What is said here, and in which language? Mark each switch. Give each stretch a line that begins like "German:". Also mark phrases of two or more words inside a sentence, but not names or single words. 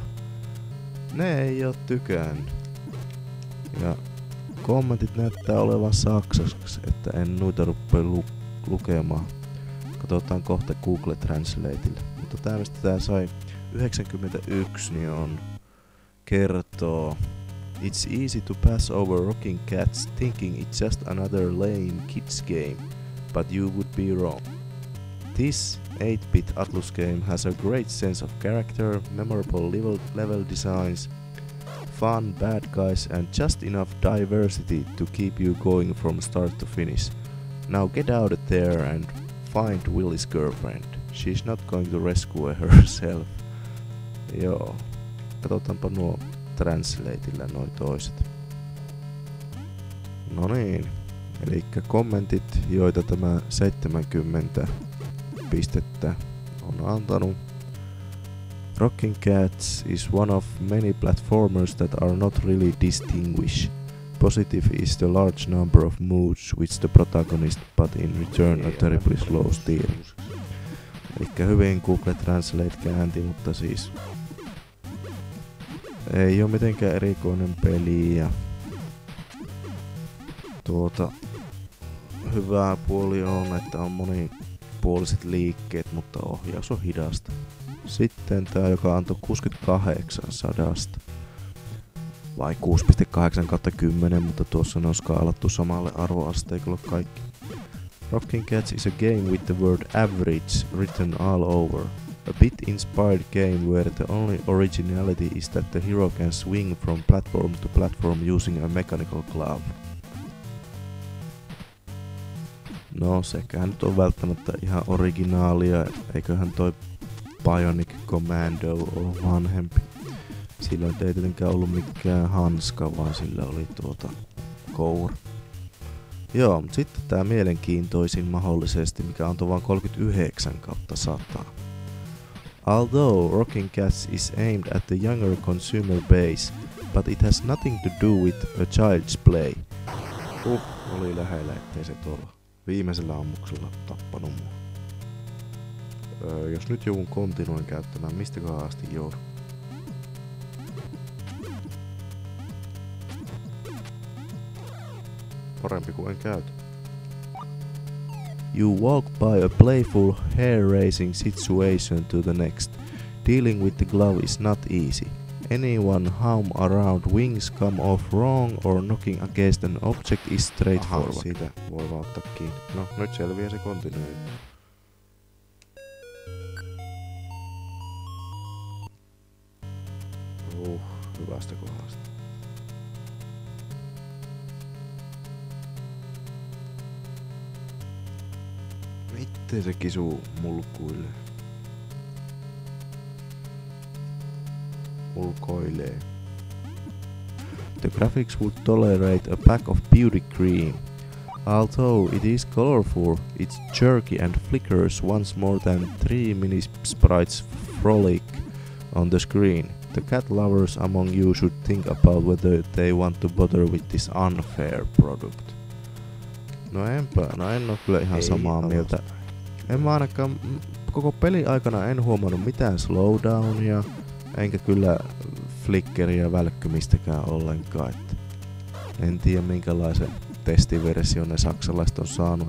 Finnish: Ne ei oo tykännyt. Ja kommentit näyttää olevan saksaksi, että en noita rupea lukemaan. Katsotaan kohta Google Translateille. Mutta tää mistä tää sai 91, niin on kertoo:
English: It's easy to pass over Rocking Cats thinking it's just another lame kids game, but you would be wrong. This 8-bit Atlus game has a great sense of character, memorable level designs, fun bad guys and just enough diversity to keep you going from start to finish. Now get out there and find Willie's girlfriend. She's not going to rescue herself.
Finnish: Joo. Katsotaanpa nuo translateilla noi toiset. No niin. Elikkä kommentit, joita tämä 70 pistettä on antanut.
English: Rocking Cats is one of many platformers that are not really distinguished. Positive is the large number of moods which the protagonist, but in return a terribly slow steering.
Finnish: Elikkä hyvin Google Translate käänti, mutta siis ei oo mitenkään erikoinen peli ja hyvää puoli on, että on monipuoliset liikkeet, mutta ohjaus on hidasta. Sitten tää, joka antoi 68/100. Vai 6.8/10, mutta tuossa ne on skaalattu samalle arvoasteikolle kaikki.
English: Rocking Cats is a game with the word average written all over. A bit inspired game where the only originality is that the hero can swing from platform to platform using a mechanical glove.
Finnish: No, sekään nyt on välttämättä ihan originaalia, eiköhän toi Bionic Commando ole vanhempi. Sillä ei tietenkään ollut mikään hanska, vaan sillä oli koura. Joo, mutta sitten tää mielenkiintoisin mahdollisesti, mikä on vaan 39/100.
English: Although Rockin' Cats is aimed at the younger consumer base, but it has nothing to do with a child's play.
Finnish: Oli lähellä, ettei se tuolla viimeisellä ammuksella tappanut mua. Jos nyt joudun kontinuin käyttämään, mistäköhän asti joudun? Parempi kuin en käytä.
English: You walk by a playful hair-raising situation to the next. Dealing with the glove is not easy. Anyone hum around wings come off wrong or knocking against an object is straightforward.
Finnish: Aha, siitä voi vaan ottaa kiinni. No, nyt selviää se kontinuoi. Hyvästä kohdasta. Miten se kisuu mulkuilee? Mulkoilee.
English: The graphics would tolerate a pack of beauty cream. Although it is colorful, it's jerky and flickers once more than 3 mini sprites frolic on the screen. The cat lovers among you should think about whether they want to bother with this unfair product.
Finnish: No en oo kyllä ihan samaa mieltä. En mä ainakaan koko pelin aikana en huomannut mitään slowdownia, enkä kyllä flickeria välkkymistäkään ollenkaan. Että en tiedä minkälaisen testiversion ne saksalaiset on saanut.